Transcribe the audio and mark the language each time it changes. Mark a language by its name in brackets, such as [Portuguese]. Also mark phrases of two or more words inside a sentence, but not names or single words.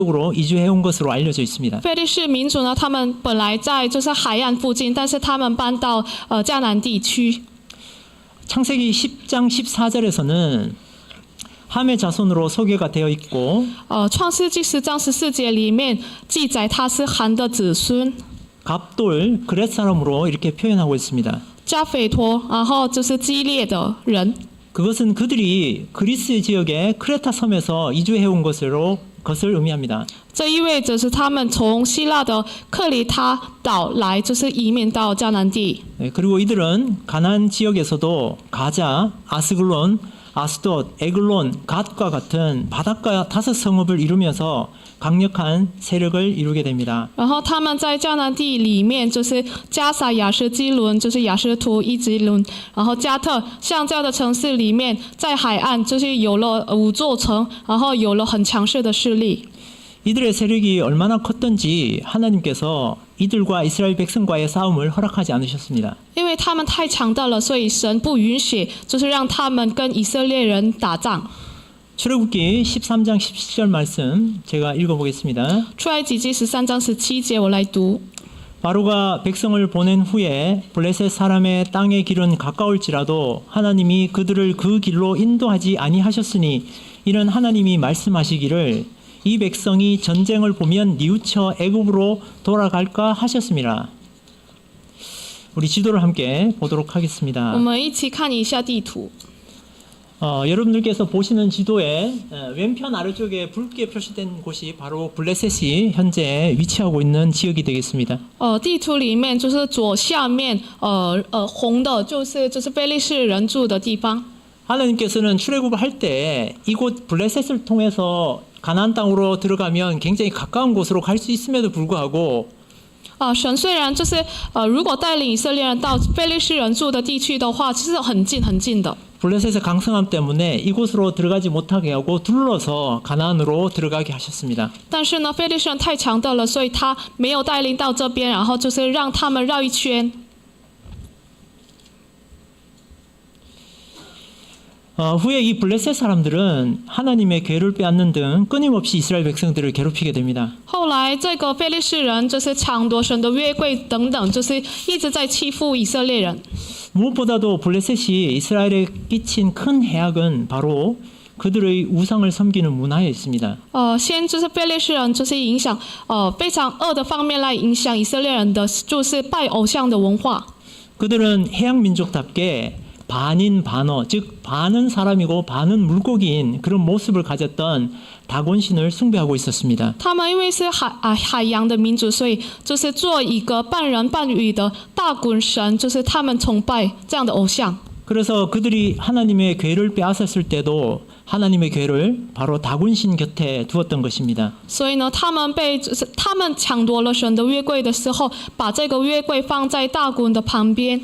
[Korean] 으로 이주해온 것으로 알려져 있습니다. [Chinese] 非利士民族呢，他们本来在就是海岸附近，但是他们搬到迦南地区。 [Korean] 창세기 10장 14절에서는 함의 자손으로 소개가 되어 있고 [Chinese] 创世纪10章14节里面记载他是含的子孙， [Korean] 갑돌 그렛 사람으로 이렇게 표현하고 있습니다. [Chinese] 加斐陀，然后就是基列的人。 [Korean] 그것은 그들이 그리스 지역의 크레타 섬에서 이주해온 것을 의미합니다. [Chinese] 这意味着是他们从希腊的克里他岛来，就是移民到迦南地。 [Korean] 그리고 이들은 가나안 지역에서도 가자, 아스글론, 아스돗, 에글론, 갓과 같은 바닷가 5성읍을 이루면서 강력한 세력을 이루게 됩니다. [Chinese] 然后他们在迦南地里面，就是加撒、亚什基伦，就是亚什图、伊吉伦，然后加特，像这样的城市里面，在海岸就是有了5座城，然后有了很强势的势力。 [Korean] 이들의 세력이 얼마나 컸던지 하나님께서 이들과 이스라엘 백성과의 싸움을 허락하지 않으셨습니다. [Chinese] 因为他们太强大了，所以神不允许，就是让他们跟以色列人打仗。 [Korean] 출애굽기 13장 17절 말씀 제가 읽어보겠습니다. [Chinese] 出埃及记13章17节，我来读。 [Korean] 바로가 백성을 보낸 후에 블레셋 사람의 땅의 길은 가까울지라도 하나님이 그들을 그 길로 인도하지 아니하셨으니 이는 하나님이 말씀하시기를 이 백성이 전쟁을 보면 뉘우쳐 애굽으로 돌아갈까 하셨습니다. 우리 지도를 함께 보도록 하겠습니다. [Chinese] 我们一起看一下地图。 [Korean] 여러분들께서 보시는 지도의 왼편 아래쪽에 붉게 표시된 곳이 바로 블레셋이 현재 위치하고 있는 지역이 되겠습니다. [Chinese] 地图里面就是左下面红的，就是非利士人住的地方。 [Korean] 하나님께서는 출애굽을 할 때 이곳 블레셋을 통해서 가나안 땅으로 들어가면 굉장히 가까운 곳으로 갈 수 있음에도 불구하고 [Chinese] 神虽然就是如果带领以色列人到非利士人住的地区的话，其实很近很近的。 [Korean] 블레셋의 강성함 때문에 이곳으로 들어가지 못하게 하고 둘러서 가나안으로 들어가게 하셨습니다. [Chinese] 但是呢，非利士人太强大了，所以他没有带领到这边，然后就是让他们绕一圈。 [Korean] 후에 이 블레셋 사람들은 하나님의 괴를 빼앗는 등 끊임없이 이스라엘 백성들을 괴롭히게 됩니다. [Chinese] 后来这个非利士人就是抢夺神的约柜等等，就是一直在欺负以色列人。 [Korean] 무엇보다도 블레셋이 이스라엘에 끼친 큰 해악은 바로 그들의 우상을 섬기는 문화였습니다. [Chinese] 先就是非利士人就是影响非常恶的方面来影响以色列人的，就是拜偶像的文化。 [Korean] 그들은 해양 민족답게 반인 반어, 즉 반은 사람이고 반은 물고기인 그런 모습을 가졌던 다곤신을 숭배하고 있었습니다. [Chinese] 他们因为是海洋的民族，所以就是做一个半人半鱼的大滚神，就是他们崇拜这样的偶像。 [Korean] 그래서 그들이 하나님의 괴를 빼앗았을 때도 하나님의 괴를 바로 다곤신 곁에 두었던 것입니다. [Chinese] 所以呢，他们抢夺了神的约柜的时候，把这个约柜放在大滚的旁边。